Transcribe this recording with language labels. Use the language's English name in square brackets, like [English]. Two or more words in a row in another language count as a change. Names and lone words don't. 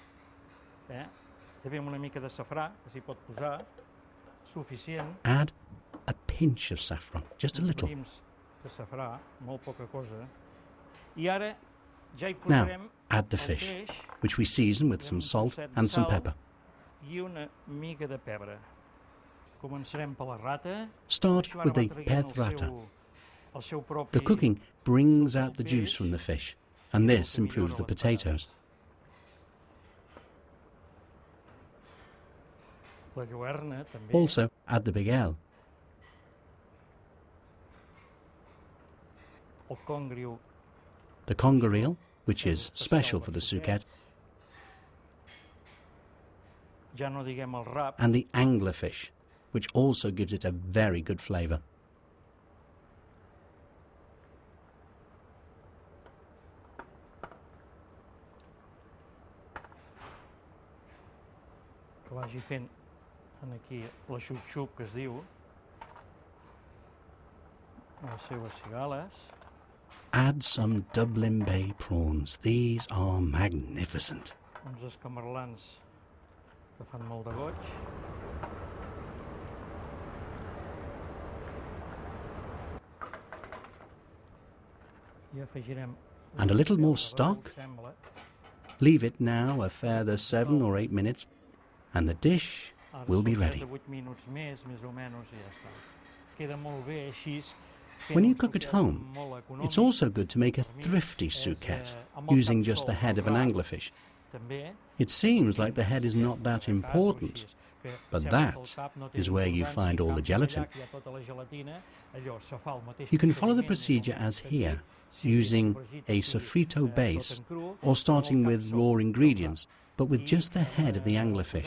[English] Add a pinch of saffron, just a little. Now, add the fish, which we season with some salt and some pepper. Start with the peth rata. [Catalan] el seu propi... [English] The cooking brings out the juice from the fish, and this improves the potatoes. [Catalan] La lluerna, també. [English] Also, add the big L. [Catalan] El congriu. [English] The conger eel, which is special for the Suquet, [Catalan] Ja no diguem el rap. [English] and the anglerfish, which also gives it a very good flavour. [Catalan] Que vagi fent en aquí la xup-xup que es diu. Les seues cigales. [English] Add some Dublin Bay prawns. These are magnificent. [Catalan] Uns escamarlans que fan molt de goig. I afegirem... [English] And a little more stock. [Catalan] Sembla. [English] Leave it now a further 7 or 8 minutes, and the dish [Catalan] Ara [English] will be [Catalan] són [English] ready. [Catalan] 7 o 8 minuts més o menys, i ja està. Queda molt bé així. [English] When you cook at home, it's also good to make a thrifty Suquet, using just the head of an anglerfish. It seems like the head is not that important, but that is where you find all the gelatin. You can follow the procedure as here, using a sofrito base, or starting with raw ingredients, but with just the head of the anglerfish.